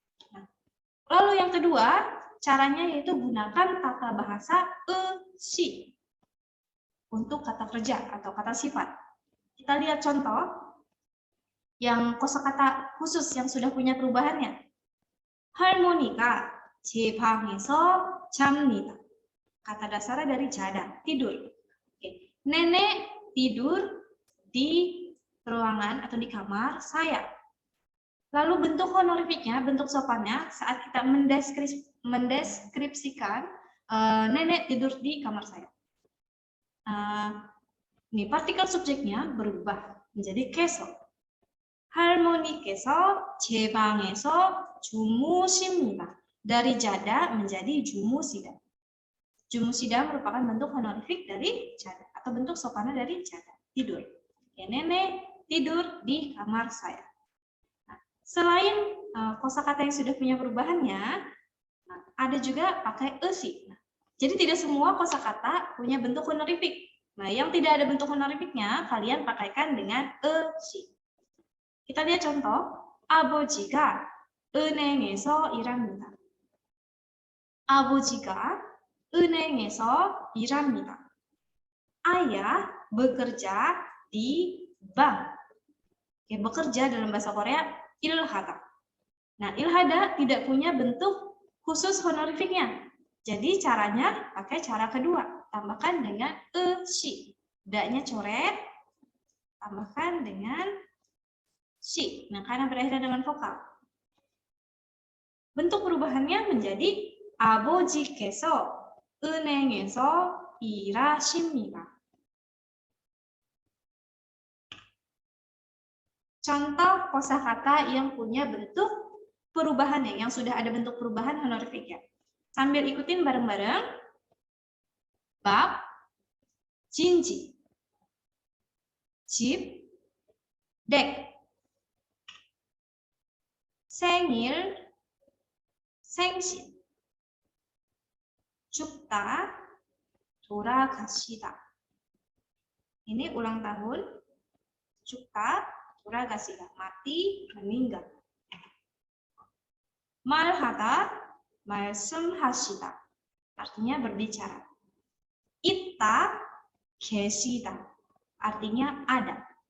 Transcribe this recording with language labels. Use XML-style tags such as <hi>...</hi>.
<id>Nah, lalu yang kedua, caranya yaitu gunakan kata bahasa si untuk kata kerja atau kata sifat. Kita lihat contoh yang kosakata khusus yang sudah punya perubahannya.</id> <ko>할머니가 제 방에서 잡니다.</ko> <id>Kata dasarnya dari jada, tidur. Oke. Nenek tidur di ruangan atau di kamar saya. Lalu bentuk honorifiknya, bentuk sopannya saat kita mendeskripsikan nenek tidur di kamar saya. Ini partikel subjeknya berubah menjadi keso.</id> <ko>할머니께서 제 방에서 주무십니다.</ko> <id>Dari jada menjadi jumusida. Jumusida merupakan bentuk honorific dari jada atau bentuk sopannya dari jada, tidur. Ya, nenek tidur di kamar saya. Selain kosakata yang sudah punya perubahannya, ada juga pakai esi. Jadi tidak semua kosakata punya bentuk honorific. Nah, yang tidak ada bentuk honorificnya, kalian pakaikan dengan esi. Kita lihat contoh.</id> <ko>아버지가 은행에서 일합니다. 아버지가 은행에서 일합니다.</ko> <id>Ayah bekerja di bank. Oke, bekerja dalam bahasa Korea ilhada. Nah, ilhada tidak punya bentuk khusus honorifiknya. Jadi caranya pakai cara kedua, tambahkan dengan shi. Da-nya coret, tambahkan dengan shi. Nah, karena berakhir dengan vokal. Bentuk perubahannya menjadi</id> <ko>아버지께서 은행에서 일하십니다.</ko> <id>Contoh kosakata yang punya bentuk perubahannya, yang sudah ada bentuk perubahan honorifiknya. Sambil ikutin bareng-bareng.</id> <ko>Bab, jinji, 집, 댁, 생일, 생신, 죽다, 돌아가시다.</ko> <id>Ini ulang tahun, 죽다, 돌아가시다, mati, meninggal. 말하다, 말씀하시다, artinya berbicara. 있다, 계시다, artinya ada.</id>